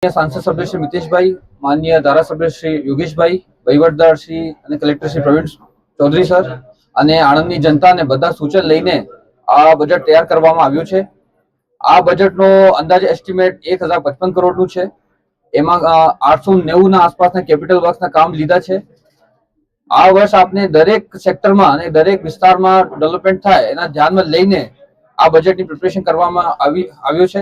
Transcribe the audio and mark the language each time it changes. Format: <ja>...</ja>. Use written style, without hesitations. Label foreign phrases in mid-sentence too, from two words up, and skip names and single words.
<gu>સાંસદ સભ્ય શ્રી મિતેશભાઈ, માનનીય ધારાસભ્ય શ્રી યોગેશભાઈ, વહીવટદાર શ્રી અને કલેક્ટર શ્રી પ્રવીણ ચૌધરી સર અને આણંદની જનતાને બધા સૂચન લઈને આ બજેટ તૈયાર કરવામાં આવ્યું છે। આ બજેટનો અંદાજે એસ્ટિમેટ 1055 કરોડનું છે। એમાં 890 ના આસપાસના</gu> <en>capital works</en> <gu>કામ લીધા છે। આ વર્ષ આપને દરેક સેક્ટરમાં અને દરેક વિસ્તારમાં ડેવલપમેન્ટ થાય એના ધ્યાનમાં લઈને આ બજેટની પ્રિપેરેશન કરવામાં આવ્યું છે।</gu>